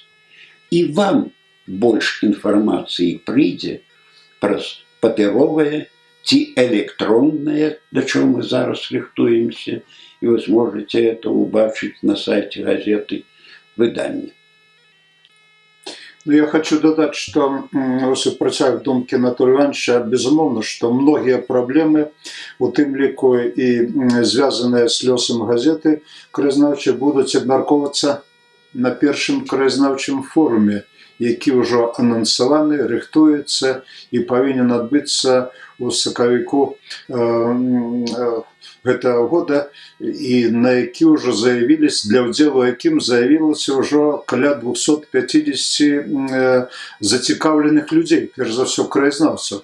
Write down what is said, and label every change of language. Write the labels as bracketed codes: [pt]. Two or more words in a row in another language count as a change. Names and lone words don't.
[be] І вам больш інфармацыі прыйдзе праз папяровае ці электроннае, да чаго мы зараз рыхтуемся, і вы зможаце это убачыць на сайце газеты выданне. Ну, [ru] я хочу додать, что, протягивая думки Анатолия Ивановича, безумовно, что многие проблемы, [be] у тым ліку [ru] и связанные [be] с лёсом газеты краязнаўчай, [ru] будут обмярковываться [be] на першым краязнаўчым форуме, які ўжо анансаваны, рыхтуецца і павінен адбыцца у сакавіку гэтага года, і на які ўжо заявіліся, для ўдзелу якім заявілася ўжо каля 250 зацікаўленых людзей, перш за ўсё краязнаўцаў.